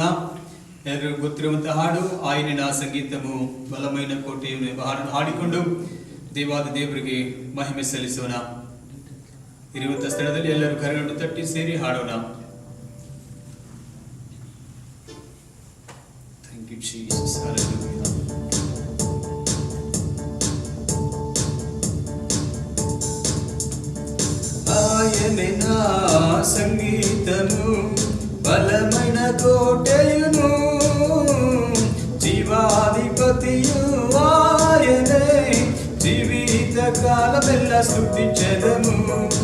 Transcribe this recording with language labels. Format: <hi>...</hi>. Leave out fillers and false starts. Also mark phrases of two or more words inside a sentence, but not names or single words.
<kn>ಎಲ್ಲರಿಗೂ ಗೊತ್ತಿರುವಂತಹ ಹಾಡು ಆಯನಿನ ಸಂಗೀತವು ಬಲಮೈನ ಕೋಟೆಯನ್ನು ಎಂಬ ಹಾಡನ್ನು ಹಾಡಿಕೊಂಡು ದೇವಾದ ದೇವರಿಗೆ ಮಹಿಮೆ ಸಲ್ಲಿಸೋಣ. ಇರುವಂತಹ ಸ್ಥಳದಲ್ಲಿ ಎಲ್ಲರೂ ಕರೆಗಳನ್ನು ತಟ್ಟಿ ಸೇರಿ ಹಾಡೋಣ.</kn> <en>thank you Jesus, hallelujah.</en> <te>ఆయనన సంగీతము బలమైన కోటయును, జీవాధిపతియు ఆయనే, జీవిత కాలమెల్ల స్తుతించెదము.</te>